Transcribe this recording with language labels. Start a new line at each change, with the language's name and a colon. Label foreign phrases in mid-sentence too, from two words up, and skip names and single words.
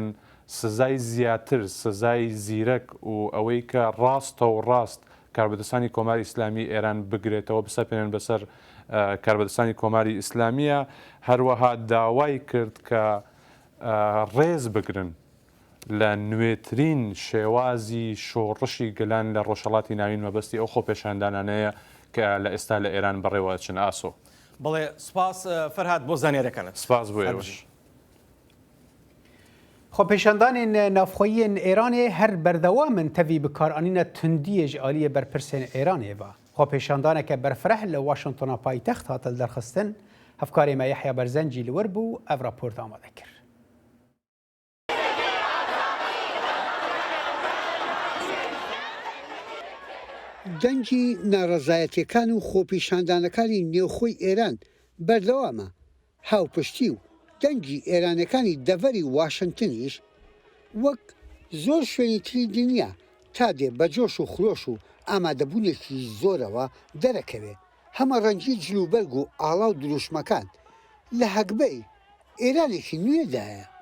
Central Kurdish: سزای زیاتر سزای زیرەک و ئەوەی کە ڕاستە و ڕاست کاربەدەستانی کۆماری ئیسلامی ئێران بگرێتەوە بسەپێنن بەسەر کاربەدەستانی کۆماری ئیسلامیە هەروەها داوای کرد کە ڕێز بگرن لە نوێترین شێوازی شۆڕشی گەلان لە ڕۆژهەڵاتی ناوین مەبەستی ئەو خۆپێشاندانانەیە کە لە ئێستا لە ئێران بەڕێوە چن ئاسۆ بڵێ سپاس فەرهاد بۆ زانیاریەکانت سپاس بۆ ئێوەش
Kurdish: خۆپێشاندانên navxweyên Îranê her berdewam in tevî bikaranîna tundiyê ji aliyê berpirsên Îranê ve. Xwepeşandaneke berfireh li Washingtona paytext hatil derxistin, hevkarê me Yehya Berzencî li wir bû ev raport amade kir.
Central Kurdish: دەنگی ناڕەزایەتیەکان و خۆپیشاندانەکانی نێوخۆی ئێران بەردەوامە هاوپشتی و دەنگی ئێرانەکانی دەڤەری واشنگتنیش وەک زۆر شوێنی تری دنیا تا دێ بە جۆش و خرۆش و ئامادەبوونێکی زۆرەوە دەرەکەوێ هەمە ڕەنگی جلوبەرگ و ئاڵا و دروشمەکان لە هەکبەی ئێرانێکی نوێدایە